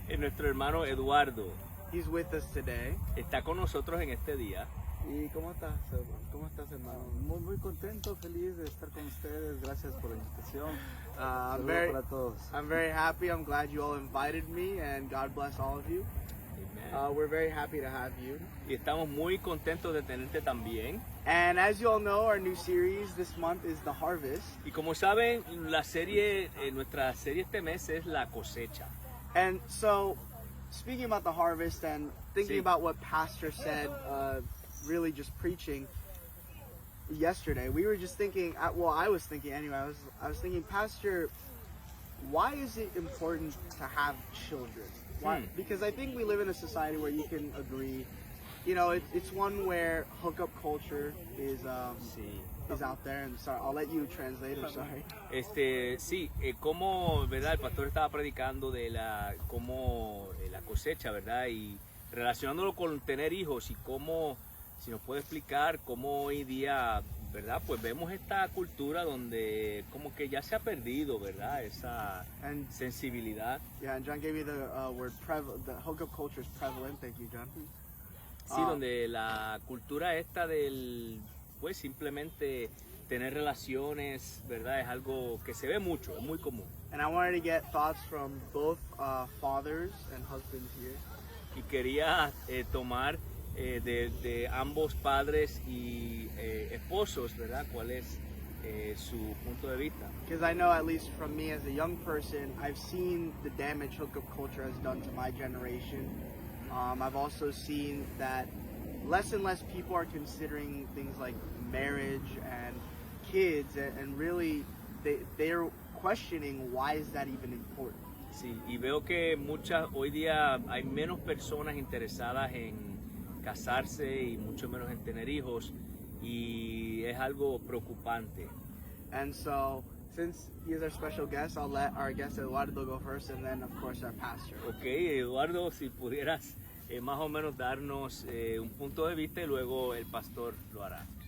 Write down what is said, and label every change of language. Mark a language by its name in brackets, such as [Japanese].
[Spanish] Nuestro hermano Eduardo. [English] He's with us today. [Spanish] Está con nosotros en este día. ¿Y cómo estás, hermano? Muy contento, feliz de estar con ustedes. Gracias por la invitación. [English] I'm [Spanish] para todos. [English] I'm very happy. I'm glad you all invited me, and God bless all of you. Amen. We're very happy to have you. [Spanish] Y estamos muy contentos de tenerte también. [English] And as you all know, our new series this month is The Harvest. Y como saben, la serie, nuestra serie este mes es La Cosecha. And so, speaking about the harvest and thinking [Spanish] Sí. [English] about what Pastor said, really just preaching yesterday, we were just thinking, I was thinking anyway, I was thinking, Pastor, why is it important to have children? Why? Because I think we live in a society where you can agree, you know, it's one where hookup culture is out there, and sorry, I'll let you translate, I'm sorry. [Spanish] Sí, como, ¿verdad? El pastor estaba predicando de la cosecha, ¿verdad? Y relacionándolo con tener hijos y cómo, si nos puede explicar cómo hoy día, ¿verdad? Pues vemos esta cultura donde como que ya se ha perdido, ¿verdad? Esa sensibilidad. [English] Yeah, and John gave me the word the hookup culture is prevalent. Thank you, John. [Spanish] Sí, donde la cultura esta del, pues simplemente tener relaciones, ¿verdad? Es algo que se ve mucho, es muy común. [English] And I wanted to get thoughts from both fathers and husbands here. [Spanish] Y quería tomar de ambos padres y esposos, ¿verdad? ¿Cuál es su punto de vista? [English] Because I know, at least from me as a young person, I've seen the damage hookup culture has done to my generation. I've also seen that less and less people are considering things like marriage and kids, and really they're questioning why is that even important. [Spanish] Sí, y veo que hoy día hay menos personas interesadas en casarse y mucho menos en tener hijos, y es algo preocupante. [English] And so, since he is our special guest, I'll let our guest Eduardo go first, and then of course our pastor. [Spanish] Okay, Eduardo, si pudieras más o menos darnos un punto de vista y luego el pastor lo hará.